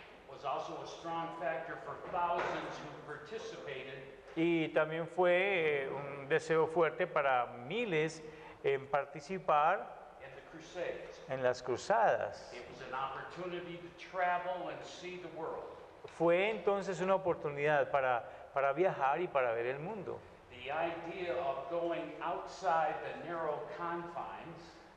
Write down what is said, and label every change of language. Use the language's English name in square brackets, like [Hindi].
[English] Was also a strong factor for thousands who participated [Spanish] Y también fue un deseo fuerte para miles en participar [English] in the Crusades. [Spanish] en las cruzadas. [English] It was an opportunity to travel and see the world. [Spanish] Fue entonces una oportunidad para viajar y para ver el mundo. [English] The idea of going outside the narrow confines